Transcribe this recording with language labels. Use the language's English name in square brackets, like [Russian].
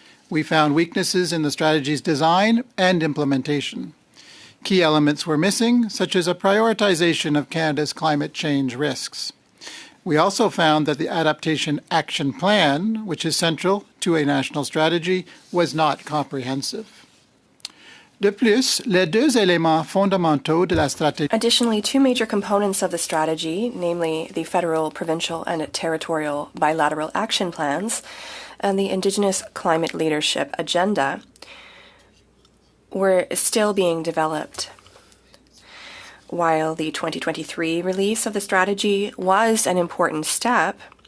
[English] We found weaknesses in the strategy's design and implementation. Key elements were missing, such as a prioritization of Canada's climate change risks. We also found that the Adaptation Action Plan, which is central to a national strategy, was not comprehensive. [French] De plus, les 2 éléments fondamentaux de la stratégie. [English] Additionally, 2 major components of the strategy, namely the federal, provincial, and territorial bilateral action plans and the Indigenous Climate Leadership Agenda, were still being developed. While the 2023 release of the strategy was an important step